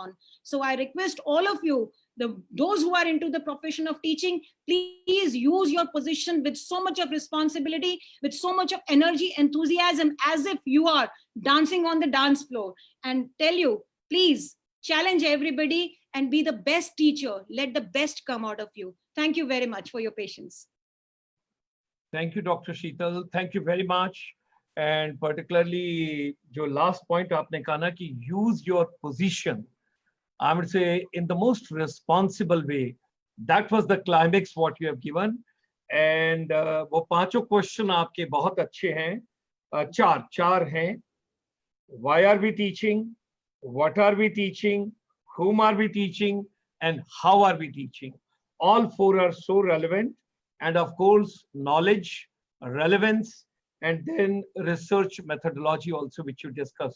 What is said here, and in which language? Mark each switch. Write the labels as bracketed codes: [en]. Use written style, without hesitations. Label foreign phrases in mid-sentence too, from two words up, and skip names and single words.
[en] So I request all of you those who are into the profession of teaching, please use your position with so much of responsibility, with so much of energy, enthusiasm, as if you are dancing on the dance floor, and tell you, please challenge everybody and be the best teacher. Let the best come out of you. Thank you very much for your patience. Thank you, Dr. Sheetal. Thank you very much. And particularly, your last point, [hi] आपने कहा ना कि [en] use your position, I would say, in the most responsible way. That was the climax what you have given. [hi] And वो पांचों question आपके बहुत अच्छे हैं. चार हैं. [en] Why are we teaching? What are we teaching? Whom are we teaching? And how are we teaching? All four are so relevant. And of course, knowledge, relevance, and then research methodology also, which you discussed.